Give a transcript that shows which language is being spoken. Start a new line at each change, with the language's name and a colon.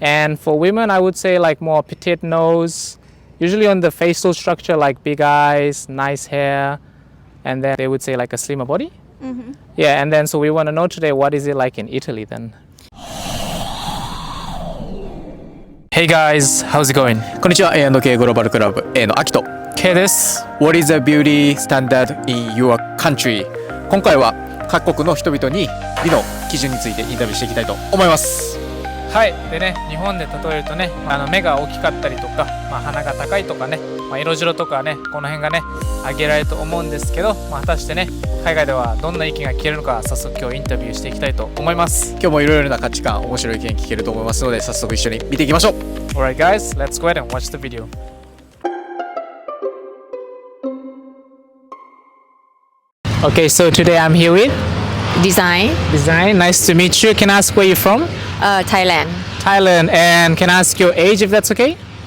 English: And for women, I would say like more petite nose, usually on the facial structure like big eyes, nice hair, and then they would say like a slimmer body. Yeah, and then so we want to know today, what is it like in Italy then? Hey guys, how's it going?
Japanese: こんにちは、A&K グローバルクラブ A のアキト。 K です。
English: What is the beauty standard in your country?
Japanese: 今回は各国の人々に美の基準についてインタビューしていきたいと思います。はい。でね、日本で例えるとね、目が大きかったりとか、鼻が高いとかね、色白とかね、この辺がね挙げられると思うんですけど、果たしてね、海外ではどんな意見が聞けるのか、早速今日インタビューしていきたいと思います。今日もいろいろな価値観、面白い意見聞けると思いますので、早速一緒に見ていきましょう。
English: Alright guys, let's go ahead and watch the video. Okay, so today I'm here with Design. Nice to meet you. Can I ask where you're from? Thailand. Thailand. And can I ask your age if that's okay?